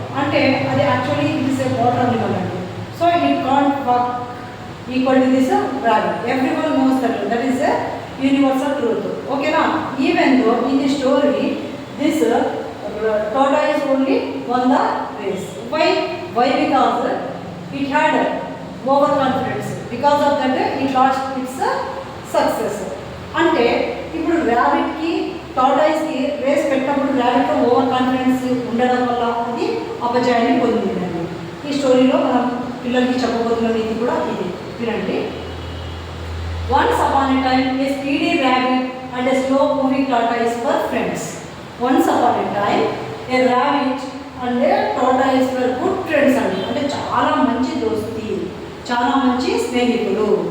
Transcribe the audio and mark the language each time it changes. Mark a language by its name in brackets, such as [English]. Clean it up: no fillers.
[Telugu] అంటే అది [English] Actually it is a water animal అండి. So it can't walk equal to this rabbit. Everyone knows that is a universal truth. ఓకేనా, even though in the story this tortoise only won the race. Why? Because it had overconfidence. Because of that it lost its success. [Telugu] అంటే ఇప్పుడు ర్యాబిట్కి టార్టాయిస్కి race పెట్టినప్పుడు rabbit over confidence ఉండడం వల్ల అది అపజయాన్ని పొందిందండి. ఈ స్టోరీలో మనం పిల్లలకి చెప్పబోతున్న నీతి కూడా ఇది వినండి. [English] Once upon a time a speedy rabbit and a slow moving tortoise were friends. Once upon a time a rabbit and a tortoise were good friends అండి. [Telugu] అంటే చాలా మంచి దోస్తి, చాలా మంచి స్నేహితులు.